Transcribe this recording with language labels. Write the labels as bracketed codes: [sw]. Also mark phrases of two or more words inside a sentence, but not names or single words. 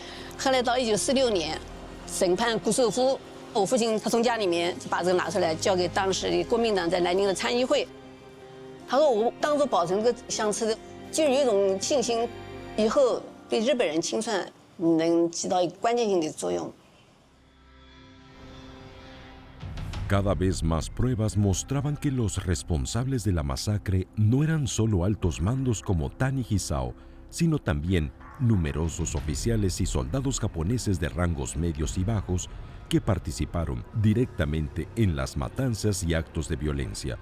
[zh] 后来到1946年，审判顾寿夫，我父亲他从家里面就把这个拿出来，交给当时的国民党在南京的参议会。他说我当初保存这个相册的，就是有一种信心，以后对日本人清算能起到一个关键性的作用。 [es] Cada vez más pruebas mostraban que los responsables de la masacre no eran solo altos mandos como Tani Hisao, sino también numerosos oficiales y soldados japoneses de rangos medios y bajos que participaron directamente en las matanzas y actos de violencia.